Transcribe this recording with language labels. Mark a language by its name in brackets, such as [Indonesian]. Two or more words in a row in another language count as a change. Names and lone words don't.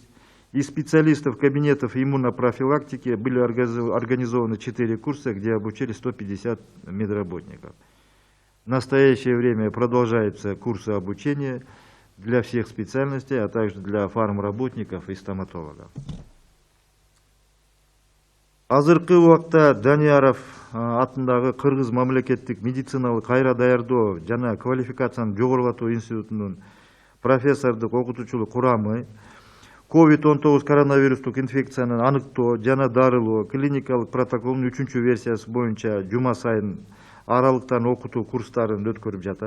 [Russian] Из специалистов кабинетов иммунопрофилактики были организованы 4 курса, где обучили 150 медработников. В настоящее время продолжаются курсы обучения для всех специальностей, а также для фармработников и стоматологов. [Kyrgyz] Азыркы убакта Данияров атындагы Кыргыз мамлекеттик медициналык кайра даярдоо жана квалификациянын жогорулатуу институтунун профессордук окутуучулук курамы COVID-19 коронавирустук инфекцияны аныктоо жана дарылоо клиникалык протоколунун 3-чү версиясы боюнча жума сайын аралыктан окутуу курстарын өткөрүп жатат.